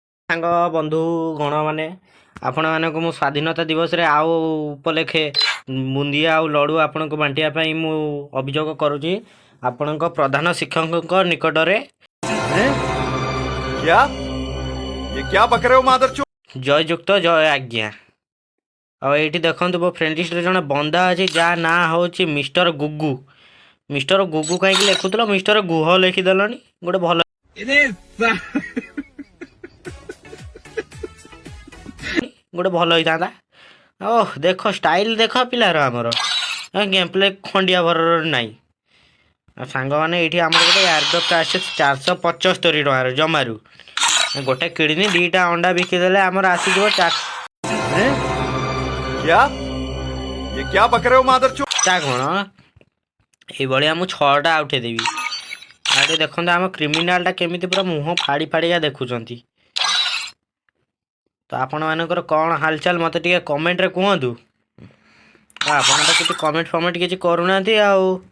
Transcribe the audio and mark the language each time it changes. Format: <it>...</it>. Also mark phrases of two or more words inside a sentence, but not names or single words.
<or>ସାଙ୍ଗ ବନ୍ଧୁ ଗଣ ମାନେ ଆପଣମାନଙ୍କୁ ମୁଁ ସ୍ୱାଧୀନତା ଦିବସରେ ଆଉ ଉପଲକ୍ଷେ ବୁନ୍ଦିଆ ଆଉ ଲଡ଼ୁ ଆପଣଙ୍କୁ ବାଣ୍ଟିବା ପାଇଁ ମୁଁ ଅଭିଯୋଗ କରୁଛି ଆପଣଙ୍କ ପ୍ରଧାନ ଶିକ୍ଷକଙ୍କ ନିକଟରେ।</or> <hi>क्या ये क्या बक रहे हो मादरचोद?</hi> <or>ଜୟଯୁକ୍ତ ଜୟ ଆଜ୍ଞା। ଆଉ ଏଇଠି ଦେଖନ୍ତୁ ମୋ ଫ୍ରେଣ୍ଡ ଲିଷ୍ଟରେ ଜଣେ ବନ୍ଦା ଅଛି ଯାହା ନାଁ ହେଉଛି ମିଷ୍ଟର ଗୁଗୁ। ମିଷ୍ଟର ଗୁଗୁ କାହିଁକି ଲେଖୁଥିଲ ମିଷ୍ଟର ଗୁହ ଲେଖିଦେଲଣି ଗୋଟେ ଭଲ ଗୋଟେ ଭଲ ହେଇଥାନ୍ତା। ଓହ ଦେଖ ଷ୍ଟାଇଲ ଦେଖ ପିଲାର ଆମର</or> <en>game play</en> <or>ଖଣ୍ଡିଆ ଭରର ନାହିଁ। ଆଉ ସାଙ୍ଗମାନେ ଏଇଠି ଆମର ଗୋଟେ ଏୟାରଡ୍ରପ୍ଟା ଆସିଛି 475 ଟଙ୍କାରେ ଜମାରୁ ଗୋଟେ କିଡ଼ନୀ ଦୁଇଟା ଅଣ୍ଡା ବିକିଦେଲେ ଆମର ଆସିଯିବ</or> <hi>क्या ये क्या बक रहे हो मादरचोद?</hi> <or>ତା କ'ଣ ଏଇଭଳିଆ ମୁଁ 6ଟା ଉଠେଇଦେବି। ଆଉ ଟିକେ ଦେଖନ୍ତୁ ଆମ କ୍ରିମିନାଲଟା କେମିତି ପୁରା ମୁହଁ ଫାଡ଼ି ଫାଡ଼ିକା ଦେଖୁଛନ୍ତି। ତ ଆପଣମାନଙ୍କର କ'ଣ ହାଲଚାଲ ମୋତେ ଟିକେ କମେଣ୍ଟରେ କୁହନ୍ତୁ। ଆପଣ ତ କିଛି କମେଣ୍ଟ କିଛି କରୁନାହାନ୍ତି ଆଉ।</or>